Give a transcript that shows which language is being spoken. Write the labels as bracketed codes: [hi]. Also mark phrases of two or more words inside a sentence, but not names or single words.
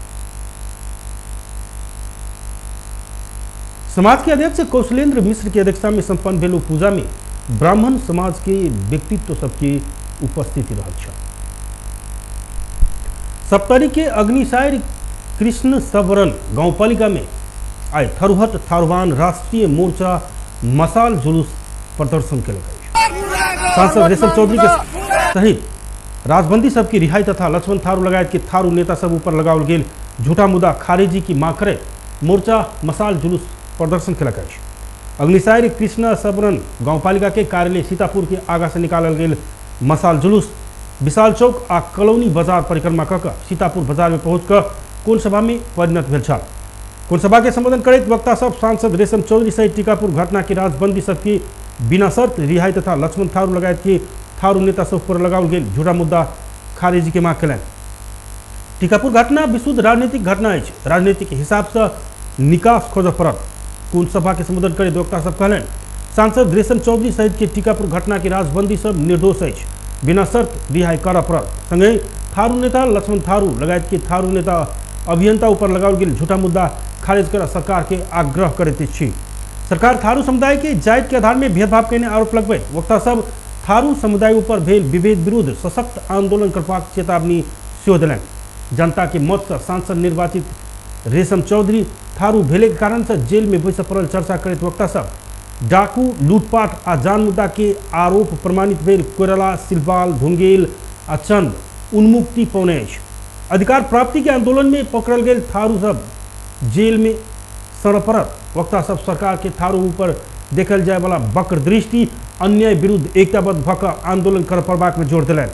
[mai] समाज के अध्यक्ष कौशलेंद्र मिश्र की अध्यक्षता में संपन्न भेल पूजा में ब्राह्मण समाज के व्यक्तित्व सबके उपस्थिति रहल छ। सप्तरी के अग्निसार कृष्ण सबरन गांवपालिका में आय थरुहट थारूवान राष्ट्रीय मोर्चा मसाल जुलूस प्रदर्शन के सांसद रेशम चौधरी के सहित राजबंदी सबकी रिहाई तथा लक्ष्मण थारू लगायत के थारू नेता सब ऊपर लगाओल गेल झूठा मुद्दा खारिजी की मांग करे मोर्चा मसाल जुलूस प्रदर्शन के अग्निसार कृष्ण सबरन गांवपालिका के कार्यालय सीतापुर के आगा से निकालल गेल मसाल जुलूस विशाल चौक आ कलौनी बाजार परिक्रमा कऽ सीतापुर बाजार में पहुंच कर कोन सभा में परिणत भेल छल। कोन सभा के संबोधन करैत वक्ता सब सांसद रेशम चौधरी सहित टीकापुर घटना की राजबंदी सबकी बिना शर्त रिहाई तथा लक्ष्मण थारू लगायत के थारू नेता सब पर लगाओल गेल झूठा मुद्दा खारिजी के मांग कयलनि। टीकापुर घटना विशुद्ध राजनीतिक घटना अछि, राजनीतिक हिसाब से निकास खोजऽ पड़त। कोन सभा के संबोधन करैत वक्ता सब कहलनि सांसद रेशम चौधरी सहित के टीकापुर घटना की राजबंदी सब निर्दोष अछि, बिना शर्त रिहाई करऽ पड़त। संगे थारू नेता लक्ष्मण थारू लगायत के थारू नेता अभियंता ऊपर लगाओल गेल झूठा मुद्दा खारिज कर सरकार के आग्रह करते छी। सरकार थारू समुदाय के जाति के आधार में भेदभाव करने आरोप लगबैत वक्ता सब थारू समुदाय ऊपर भेल विभेद विरुद्ध सशक्त आंदोलन करबाक चेतावनी सेहो देलनि। जनता के मत से सांसद निर्वाचित रेशम चौधरी थारू भेले के कारण से जेल में बैस पड़ल चर्चा करैत वक्ता सब डाकू लूटपाट आ जान मुद्दा के आरोप प्रमाणित भेल कोइराला सिलवाल ढुंगेल आ चंद उन्मुक्ति पौने अछि। अधिकार प्राप्ति के आंदोलन में पकड़ल गेल थारू सब जेल में सड़ पड़त वक्ता सब सरकार के थारू ऊपर देखल जाय वाला वक्र दृष्टि अन्याय विरुद्ध एकताबद्ध भऽ कऽ आंदोलन कर पड़बाक में जोर दिलनि।